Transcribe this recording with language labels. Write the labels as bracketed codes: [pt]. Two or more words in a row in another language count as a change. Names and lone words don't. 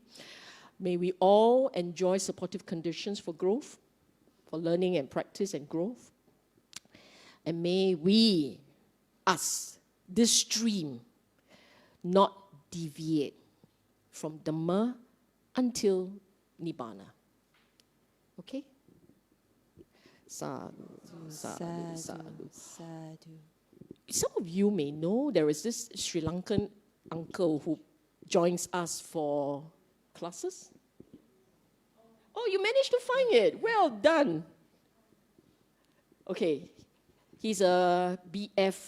[en] May we all enjoy supportive conditions for growth, for learning and practice and growth. And may we, this stream, not deviate from Dhamma until Nibbana. [pi] Okay? Sadhu, sadhu, sadhu. [en] Sadhu. Some of you may know there is this Sri Lankan uncle who joins us for classes? Oh, you managed to find it. Well done. Okay. He's a BF.